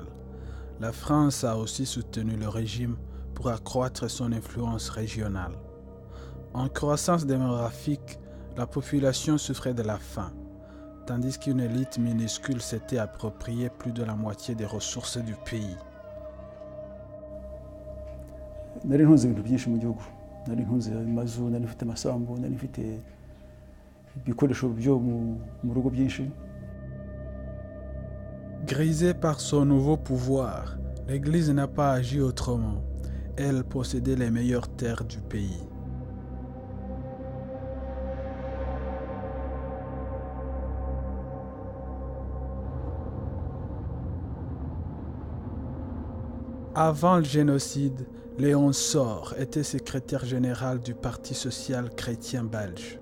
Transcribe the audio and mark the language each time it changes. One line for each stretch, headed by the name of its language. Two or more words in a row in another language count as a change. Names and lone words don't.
French: La France a aussi soutenu le régime pour accroître son influence régionale. En croissance démographique, la population souffrait de la faim, tandis qu'une élite minuscule s'était appropriée plus de la moitié des ressources du pays.
Kinyarwanda: nari ntunze ibintu byinshi mu gihugu, nari ntunze amazu, nari mfite amasambu, nari mfite ibikoresho byo mu rugo byinshi.
French: Grisée par son nouveau pouvoir, l'Église n'a pas agi autrement. Elle possédait les meilleures terres du pays. Avant le génocide, Léon Sor était secrétaire général du Parti social chrétien belge.